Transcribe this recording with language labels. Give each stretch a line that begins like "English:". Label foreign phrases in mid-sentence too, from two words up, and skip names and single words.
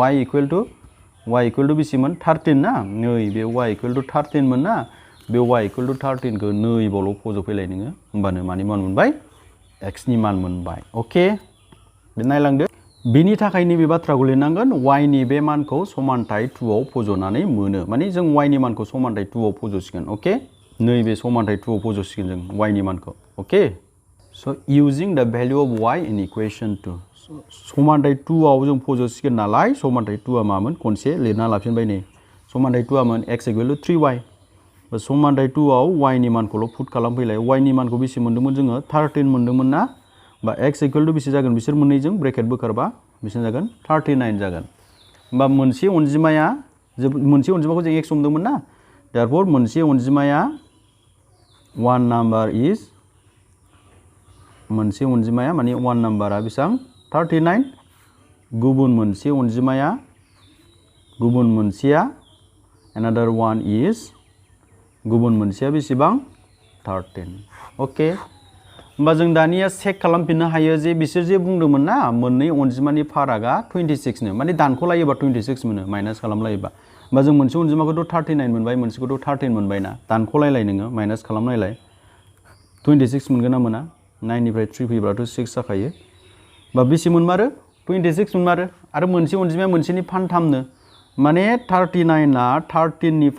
Bodo: y = बेसेमोन 13 ना नैबे y = 13 मोन ना बे y = 13 खौ नैबावल' फज'फैलाय नोङो होमबानो मानि मान मोनबाय x नि मान मोनबाय अके बे नायलांदो बेनि थाखाय नैबे बाथ्राखौ लिरनांगोन y नि बे मानखौ समानथाइ 2 आव फज'नानै मोनो माने जों y नि मानखौ समानथाइ 2 आव फज'सिगोन अके नैबे समानथाइ 2 आव फज'सिगोन जों y नि मानखौ अके स'
English: using the value of y in equation 2
Bodo: समानथाइ 2 आव जों फज'सिगोन नालाय समानथाइ 2 आ मामोन खनसे लिरना लाफिनबाय नै समानथाइ 2 आ मोन x = 3y समानथाइ 2 आव y नि मानखौल' पुट खालामफैलाय y नि मानखौ बेसे मोन्दोंमोन जोङो 13 मोन्दोंमोन ना बा x = बेसे जागोन बिसोर मोननैजों ब्रेकेट बोखारबा बेसे जागोन 39 जागोन होमबा मोनसे अनजिमाखौ जों x हमदोंमोन ना therefore मोनसे अनजिमाया
English: one number is
Bodo: मोनसे अनजिमाया माने one नाम्बारा बेसेबां 39 गुबुन मोनसेया
English: another one is
Bodo: गुबुन मोनसेया बेसेबां 13 ओके होमबा जों दानिया चेक खालामफिननो हायो जे बिसोर जे बुंदोंमोन ना मोननै अनजिमानि फारागा 26 नो माने दानख'लायोबा 26 मोनो माइनास खालामलायोबा होमबा जों मोनसे अनजिमाखौथ' 39 मोनबाय मोनसेखौथ' 13 मोनबाय ना दानख'लायलाय नोङो माइनास खालामनायलाय 26 मोनगोन ना मोना 9 निफ्राय 3 फैब्लाथ' 6 जाखायो बा बेसे मोनमारो 26 मोनमारो आरो मोनसे अनजिमाया मोनसेनि फानथामनो माने 39 आ 13 नि